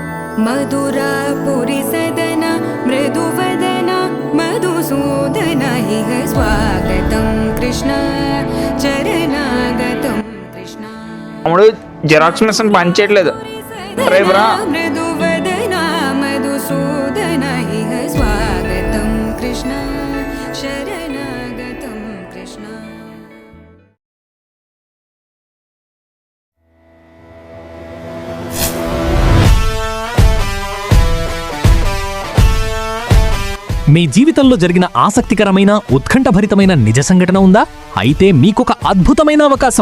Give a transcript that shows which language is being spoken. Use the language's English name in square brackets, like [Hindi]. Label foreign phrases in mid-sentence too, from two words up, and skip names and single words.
[Sanskrit] मधुरापुरिसदन मृदुवदन मधुसूदन इह स्वागतं कृष्ण चरणागतं कृष्ण [Telugu] తమ్ముడు [English] xerox machine [Telugu] పని చేయట్లేదు. రేపు రా. [Sanskrit] मृदुवदन मधुसूदन इह स्वागतं कृष्ण शरणागतं कृष्ण [Telugu] మీ జీవితంలో జరిగిన ఆసక్తికరమైన ఉత్కంఠభరితమైన నిజ సంఘటన ఉందా? అయితే మీకొక అద్భుతమైన అవకాశం.